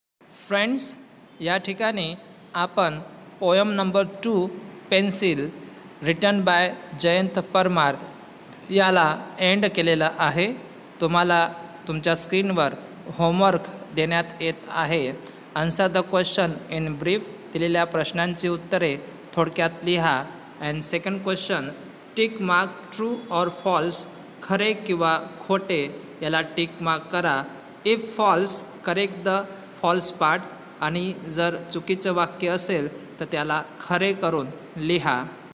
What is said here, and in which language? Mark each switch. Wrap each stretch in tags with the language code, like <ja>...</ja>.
<mr>Friends, या ठिकाणी आपण poem number 2 pencil written by Jayant Parmar याला एंड केलेला आहे. तुम्हाला तुमच्या स्क्रीनवर होमवर्क देण्यात येत आहे.</mr> <en>Answer the question in brief.</en> <mr>दिलेल्या प्रश्नांची उत्तरे थोडक्यात लिहा.</mr> <en>and second question, tick mark true और false,</en> <mr>खरे किंवा खोटे याला टिक मार्क करा.</mr> <en>if false, correct the false part,</en> <mr>आणि जर चुकीचं वाक्य असेल तर त्याला खरे करून लिहा.</mr>